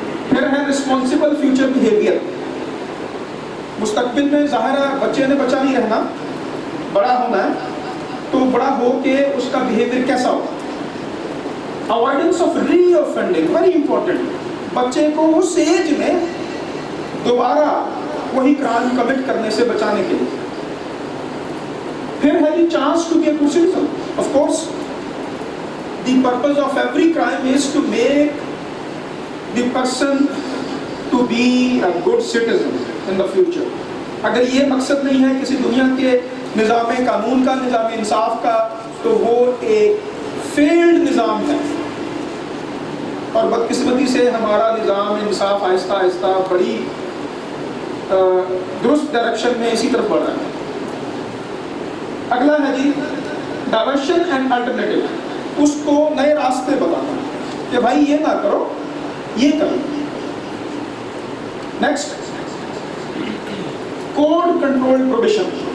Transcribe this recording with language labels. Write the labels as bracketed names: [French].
[Urdu] پھر ہے responsible future behaviour. مستقبل میں ظاہر ہے بچے نے بچہ نہیں رہنا, بڑا ہونا ہے, تو بڑا ہو کے اس کا بیہیویئر کیسا ہو. [English] Avoidance of reoffending, very important. [Urdu] بچے کو اس ایج میں دوبارہ وہی کرائم کمٹ کرنے سے بچانے کے لیے. [English] پھر ہے the chance to be a good citizen. Of course the purpose of every crime is to make the person to be a good citizen in the future. [Urdu] اگر یہ مقصد نہیں ہے کسی دنیا کے نظام قانون کا, نظام انصاف کا, تو وہ ایک فیلڈ نظام ہے. اور بدقسمتی سے ہمارا نظام انصاف آہستہ آہستہ بڑی درست ڈائریکشن میں اسی طرف بڑھ رہا ہے. اگلا ہے جی ڈائیورشن اینڈ الٹرنیٹیو. اس کو نئے راستے بتانا کہ بھائی یہ نہ کرو, یہ کرو. [English] Next, code control probation.